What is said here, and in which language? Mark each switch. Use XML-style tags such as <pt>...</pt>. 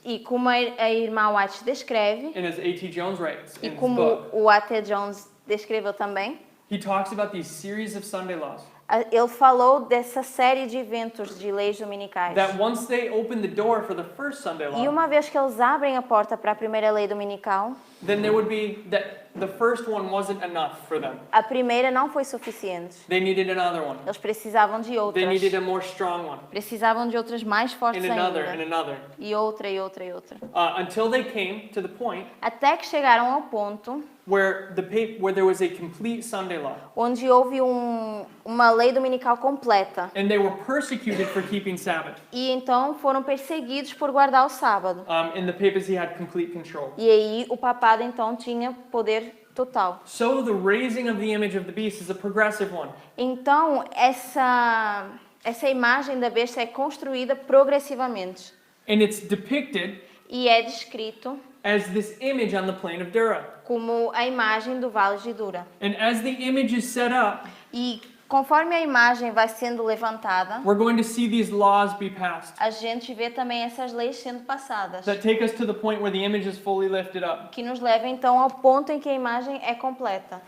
<pt>e como a irmã White descreve,</pt> <en>and as A.T. Jones writes</en> <pt>e</pt> <en>in his</en> <pt>como</pt> <en>book,</en> <pt>o A.T. Jones descreveu também,</pt> <en>he talks about these series of Sunday laws.</en> <pt>ele falou dessa série de eventos de leis dominicais.</pt> <en>That once they open the door for the first Sunday</en> <pt>E</pt> <en>law,</en> <pt>uma vez que eles abrem a porta para a primeira lei dominical,</pt> <en>then there would be that the first one wasn't enough for them.</en> <pt>A primeira não foi suficiente.</pt> <en>They needed another one.</en> <pt>Eles precisavam de</pt> <en>They</en> <pt>outras.</pt> <en>needed a more strong one.</en> <pt>Precisavam de outras mais fortes</pt> <en>And another, and</en> <pt>ainda.</pt> <en>another.</en> <pt>E outra, e outra, e outra.</pt> <en>Until they came to the point</en> <pt>Até que chegaram ao ponto</pt> <en>where there was a complete Sunday law.</en> <pt>onde houve uma lei dominical completa.</pt> <en>And they were persecuted for keeping Sabbath.</en> <pt>E então foram perseguidos por guardar o sábado.</pt> <en>In the papacy had complete control.</en> <pt>E aí o papado então tinha poder total.</pt> <en>So the raising of the image of the beast is a progressive one.</en> <pt>Então essa imagem da besta é construída progressivamente.</pt> <en>And it's depicted</en> <pt>E é descrito</pt> <en>as this image on the plain of Dura.</en> <pt>como a imagem do Vale de Dura.</pt> <en>And as the image is set up,</en> <pt>E conforme a imagem vai sendo levantada,</pt> <en>we're going to see these laws be passed</en> <pt>a gente vê também essas leis sendo passadas,</pt> <en>that take us to the point where the image is fully lifted up.</en> <pt>que nos leva então ao ponto em que a imagem é completa.</pt>